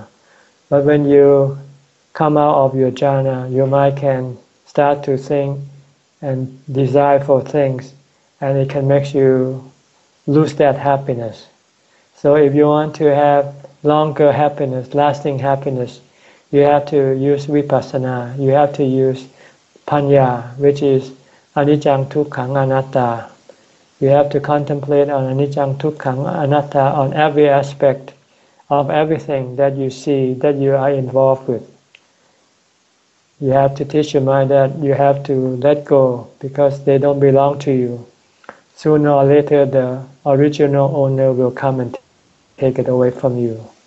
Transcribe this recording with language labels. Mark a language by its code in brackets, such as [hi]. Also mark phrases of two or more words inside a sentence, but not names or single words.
[en] But when you come out of your jhana, your mind can start to think and desire for things, and it can make you lose that happiness. So if you want to have longer happiness, lasting happiness, you have to use vipassana. You have to use panya, which is [pi] anicca dukkha anatta. [en] You have to contemplate on [pi] anicca dukkha anatta [en] on every aspect of everything that you see, that you are involved with. You have to teach your mind that you have to let go, because they don't belong to you. Sooner or later, the original owner will come and take it away from you.